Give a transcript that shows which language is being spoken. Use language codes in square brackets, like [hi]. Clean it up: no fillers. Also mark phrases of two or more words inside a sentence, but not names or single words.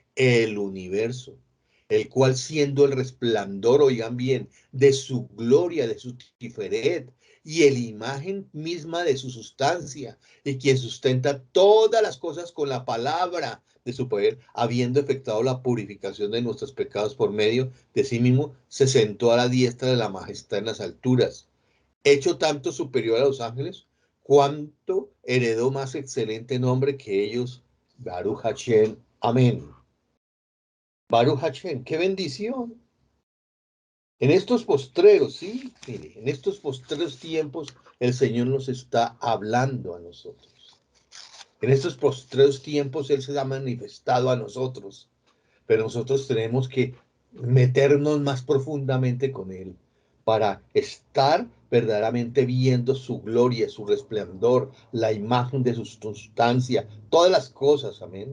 [es] El universo, el cual siendo el resplandor, oigan bien, de su gloria, de su tiferet, y el imagen misma de su sustancia, y quien sustenta todas las cosas con la palabra de su poder, habiendo efectuado la purificación de nuestros pecados por medio de sí mismo, se sentó a la diestra de la majestad en las alturas, hecho tanto superior a los ángeles, cuanto heredó más excelente nombre que ellos. [he] ברוך השם, amén. ברוך השם, [es] qué bendición. En estos postreros, sí, mire, en estos postreros tiempos el Señor nos está hablando a nosotros. En estos postreros tiempos Él se ha manifestado a nosotros, pero nosotros tenemos que meternos más profundamente con Él para estar verdaderamente viendo su gloria, su resplandor, la imagen de su sustancia, todas las cosas, amén.